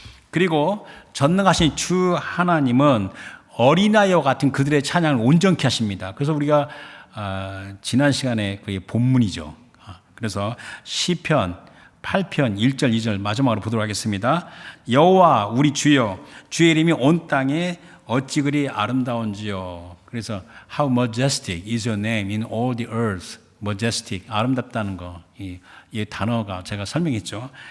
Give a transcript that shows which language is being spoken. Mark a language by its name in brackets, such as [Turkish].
[Korean] 그리고 전능하신 주 하나님은 어린아이와 같은 그들의 찬양을 온전케 하십니다. 그래서 우리가 지난 시간에 그게 본문이죠. 그래서 시편 8편 1절 2절 마지막으로 보도록 하겠습니다. 여호와 우리 주여 주의 이름이 온 땅에 어찌 그리 아름다운지요. 그래서 [English] how majestic is your name in all the earth. [Korean] majestic 아름답다는 거 이 단어가 제가 설명했죠.